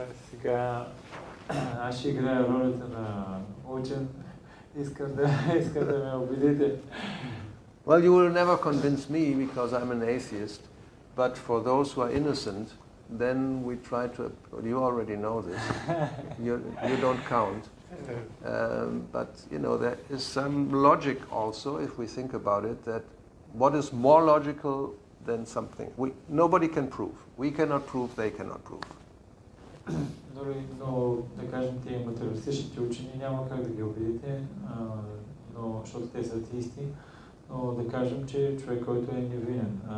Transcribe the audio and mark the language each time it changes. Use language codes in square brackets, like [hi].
[bg] Сега аз ще играя ролята на учен Искам да ме убедите. [en] Well, you will never convince me because I'm an atheist, but for those who are innocent, then we try to, you already know this, you don't count. But, you know, there is some logic also, if we think about it, that what is more logical than something? Nobody can prove. We cannot prove, they cannot prove. [bg] Но да кажем, тия материалистичните учени няма как да ги убедите, но, защото те са атеисти, но да кажем, че човек, който е невинен.